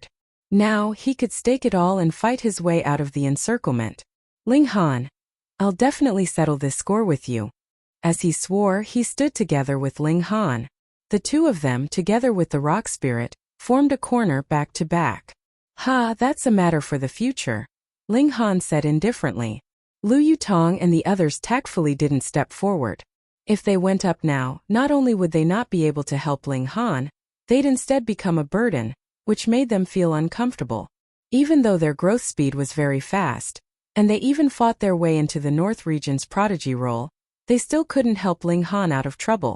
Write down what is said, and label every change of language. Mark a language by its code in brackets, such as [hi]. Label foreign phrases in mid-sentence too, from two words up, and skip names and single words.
[en] Now, he could stake it all and fight his way out of the encirclement. Ling Han, I'll definitely settle this score with you. As he swore, he stood together with Ling Han. The two of them, together with the rock spirit, formed a corner back to back. Ha, that's a matter for the future, Ling Han said indifferently. Lu Yutong and the others tactfully didn't step forward. If they went up now, not only would they not be able to help Ling Han, they'd instead become a burden, which made them feel uncomfortable. Even though their growth speed was very fast, and they even fought their way into the North Region's prodigy role, they still couldn't help Ling Han out of trouble.